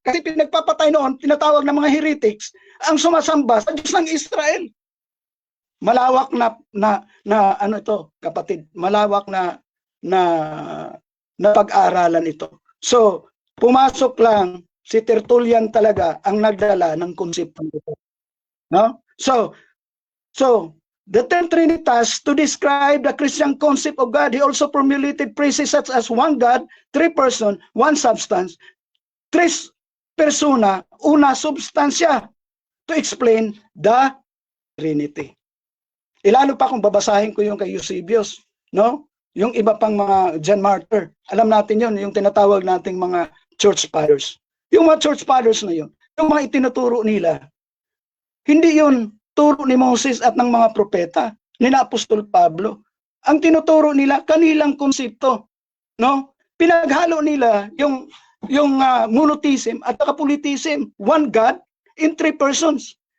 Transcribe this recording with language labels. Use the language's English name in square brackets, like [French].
[Filipino] Kasi pinagpapatay noon, tinatawag ng mga heretics, ang sumasamba sa Diyos ng Israel. malawak na ano ito, kapatid, malawak na na pag-aaralan ito. So, pumasok lang si Tertullian talaga ang nagdala ng konsepto nito. No? [English] So the term Trinitas to describe the Christian concept of God, he also formulated phrases such as one God, three person, one substance, [Latin] tres persona, una substansya [English] to explain the Trinity. [Filipino] Ilalo pa kung babasahin ko yung kay Eusebius, no? Yung iba pang mga John Martyr. Alam natin yun, yung tinatawag nating mga church fathers. Yung mga church fathers na yun, yung mga itinuturo nila, hindi yun turo ni Moses at ng mga propeta, ni Apostol Pablo. Ang tinuturo nila, kanilang konsepto. No? Pinaghalo nila yung monotheism at polytheism. [English] One God in three persons.